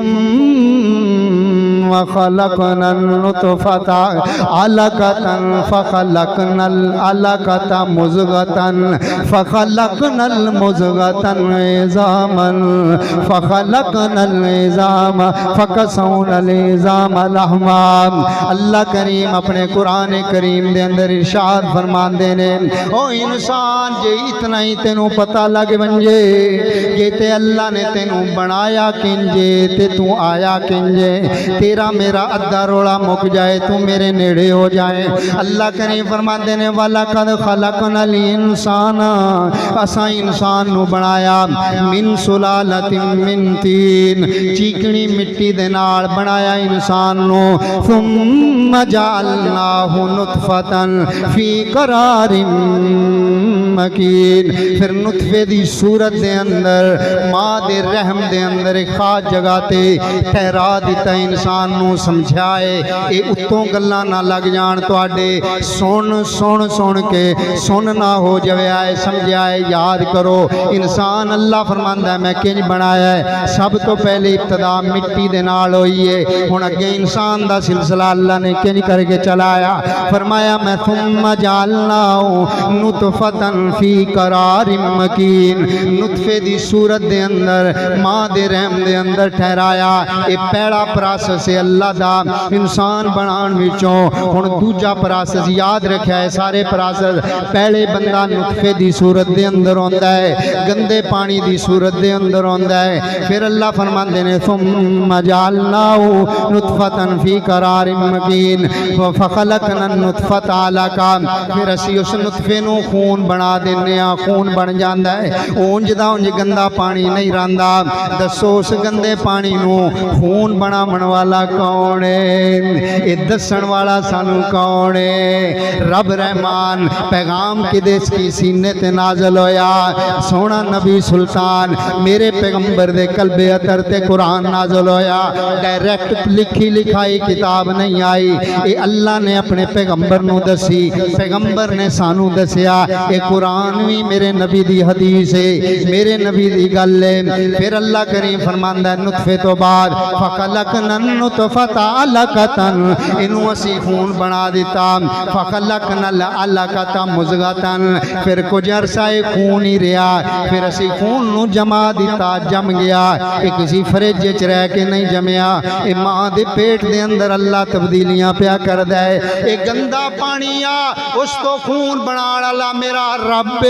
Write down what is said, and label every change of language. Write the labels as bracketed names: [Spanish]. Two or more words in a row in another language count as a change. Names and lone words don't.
[Arabic] ثم وخلقنا النطفة علقة فخلقنا العلقة مضغة فخلقنا المضغة عظاما فخلقنا العظام فكسونا العظام لحما۔ [Punjabi] اللہ کریم اپنے قرآن کریم دے اندر ارشاد فرماندے نے او انسان جے اتنا ہی تینوں پتہ لگ ونجے کہ تے اللہ نے تینوں بنایا کنجے تے تو آیا کنجے تیرا میرا ادھا روڑا مک جائے تو میرے نیڑے ہو جائے۔ اللہ کریم فرماندے نے [Arabic] وَلَقَدْ خَلَقْنَا الْإِنسَانَ [Punjabi] اساں انسان نو بنایا [Arabic] من سلالۃ من طین [Punjabi] چیکنی مٹی دے نال بنایا انسان نو [Arabic] ثم جعلناہ نطفۃ فی قرار [Punjabi] مکین پھر نطفے دی صورت دے اندر ماں دے رحم دے اندر ایک خاص جگہ تے ٹھہرا دیتا انسان نو سمجھائے اے اتوں گلاں نہ لگ جان تواڈے سن سن سن کے سن نہ ہو جوے آئے سمجھائے یاد کرو انسان اللہ فرماندا ہے میں کنج بنایا ہے سب تو پہلے ابتدا مٹی دے نال ہوئی ہے ہن اگے انسان دا سلسلہ اللہ نے کنج کر کے چلایا فرمایا میں [Arabic] ثم جعلناہ نطفۃ فی قرار مکین [Punjabi] نطفے دی صورت دے اندر ماں دے رحم دے اندر ٹھہرایا اے پہلا پروسیس ہے اللہ دا انسان بنان وچوں ہن دوجا پروسیس یاد رکھیا ہے سارے پروسیس پہلے بندہ نطفے دی صورت دے اندر ہوندا ہے گندے پانی دی صورت دے اندر ہوندا ہے پھر اللہ فرماندے نے [Arabic] ثم جعلناہ نطفۃ فی قرار مکین فخلقنا النطفۃ علقہ [Punjabi] پھر اسی اس نطفے نو خون بنا دینے ہاں خون بن جاندا ہے اونج دا اونج گندا پانی نہیں رہندا دسو اس گندے پانی نو خون بناون والا کون ہے اے دسن والا سانو کون ہے رب رحمان پیغام کدے کی سینے تے نازل ہویا سونا نبی سلطان میرے پیغمبر دے قلب اطہر تے قرآن نازل ہویا ڈائریکٹ لکھی لکھائی کتاب نہیں آئی اے اللہ نے اپنے پیغمبر نو دسی پیغمبر نے سانو دسیا اے قرآن بھی میرے نبی دی حدیث ہے میرے نبی دی گل ہے پھر اللہ کریم فرماندا ہے نطفے تو بعد [Arabic] فخلقنا النطفۃ علقۃ [Punjabi] انو اسی خون بنا دیتا [Arabic] فخلقنا العلقۃ مضغۃ [Punjabi] پھر کچھ عرصہ خون ہی رہا پھر اسی خون نو جما دیتا جم گیا ایک کسی فریج وچ رہ کے نہیں جمیا اے ماں دے پیٹ دے اندر اللہ تبدیلیاں پیا کردا ہے اے گندا پانی آ اس تو خون بنان والا میرا رب